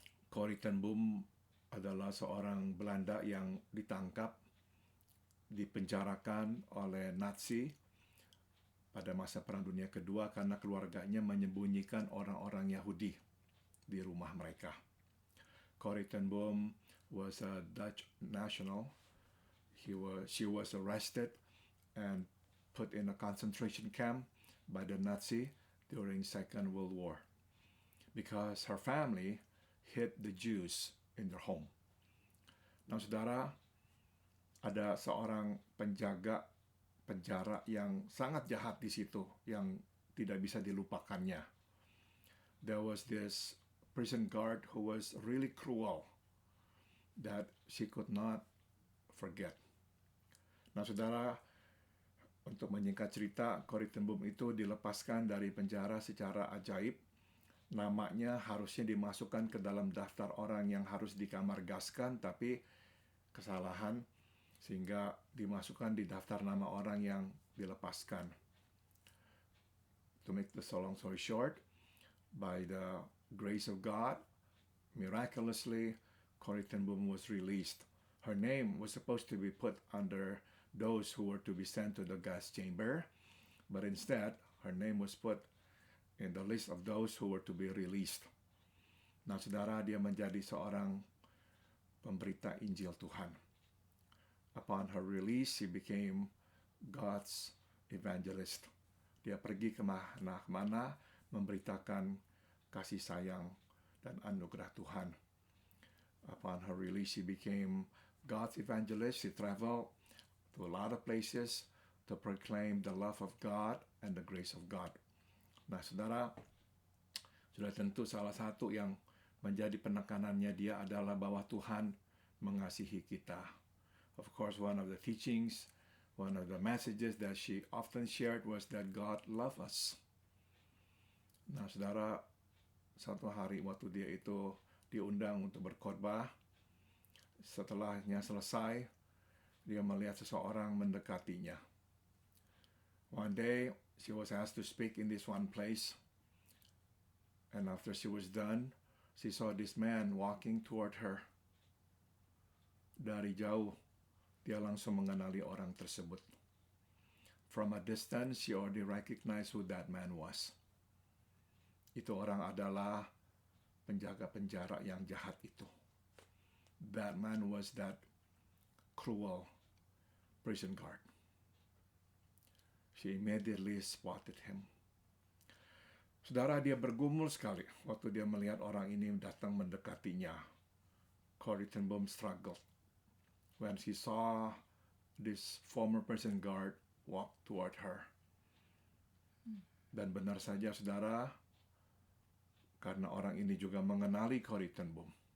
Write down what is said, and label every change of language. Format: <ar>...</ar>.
<id>Corrie ten Boom adalah seorang Belanda yang ditangkap, dipenjarakan oleh Nazi pada masa Perang Dunia Kedua karena keluarganya menyembunyikan orang-orang Yahudi di rumah mereka.</id> <en>Corrie ten Boom was a Dutch national. She was arrested and put in a concentration camp by the Nazi during Second World War because her family hid the Jews in their home.</en> <id>Nah, saudara, ada seorang penjaga penjara yang sangat jahat di situ, yang tidak bisa dilupakannya.</id> <en>There was this prison guard who was really cruel that she could not forget.</en> <id>Nah, saudara, untuk menyingkat cerita, Corrie ten Boom itu dilepaskan dari penjara secara ajaib. Namanya harusnya dimasukkan ke dalam daftar orang yang harus dikamargaskan, tapi kesalahan sehingga dimasukkan di daftar nama orang yang dilepaskan.</id> <en>To make the long story short, by the grace of God, miraculously, Corrie ten Boom was released. Her name was supposed to be put under those who were to be sent to the gas chamber, but instead, her name was put in the list of those who were to be released.</en> <id>Nah, saudara, dia menjadi seorang pemberita Injil Tuhan.</id> <en>Upon her release, she became God's evangelist.</en> <id>Dia pergi kemana-mana memberitakan kasih sayang dan anugerah Tuhan.</id> <en>Upon her release, she became God's evangelist. She traveled to a lot of places to proclaim the love of God and the grace of God.</en> <id>Nah, saudara, sudah tentu salah satu yang menjadi penekanannya dia adalah bahwa Tuhan mengasihi kita.</id> <en>Of course, one of the teachings, one of the messages that she often shared was that God loves us.</en> <id>Nah, saudara, satu hari waktu dia itu diundang untuk berkhotbah, setelahnya selesai, dia melihat seseorang mendekatinya.</id> <en>One day, she was asked to speak in this one place, and after she was done, she saw this man walking toward her.</en> <id>Dari jauh, dia langsung mengenali orang tersebut.</id> <en>From a distance, she already recognized who that man was.</en> <id>Itu orang adalah penjaga penjara yang jahat itu.</id> <en>That man was that cruel prison guard. She immediately spotted him.</en> <id>Saudara, dia bergumul sekali waktu dia melihat orang ini datang mendekatinya.</id> <en>Corrie ten Boom struggled when she saw this former prison guard walk toward her.</en> <id>Dan benar saja, saudara, karena orang ini juga mengenali Corrie ten Boom.</id>